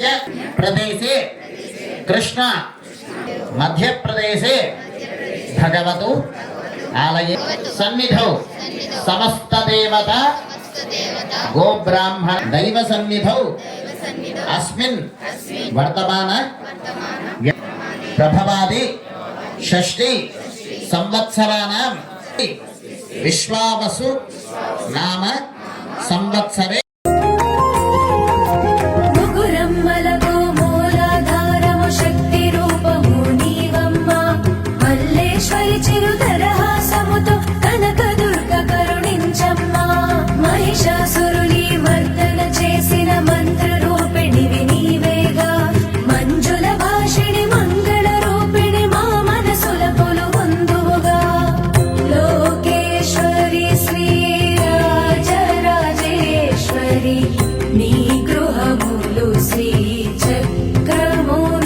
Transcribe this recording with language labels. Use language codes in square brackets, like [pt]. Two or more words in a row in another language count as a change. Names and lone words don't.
[sa] प्रदेशे कृष्ण मध्यप्रदेशे भगवतु आलये सन्निधौ समस्त देवता गोब्राह्मण दैव सन्निधौ अस्मिन् वर्तमान प्रभवादि षष्ठी संवत्सराणां विश्वावसु नाम संवत्सरे [te] ముగురమ్మలకు మూలాధారము శక్తి రూపము నీవమ్మ మల్లేశ్వరి చిరుదరహాసముతో కనకదుర్గ కరుణించమ్మా మహిషాసురుని మర్దన చేసిన మంత్ర రూపిణివి నీవేగా మంజుల భాషిణి మంగళ రూపిణి మా మనసుల కొలువుందువుగా లోకేశ్వరి శ్రీ రాజరాజేశ్వరి నీ గృహములు శ్రీ చక్రములు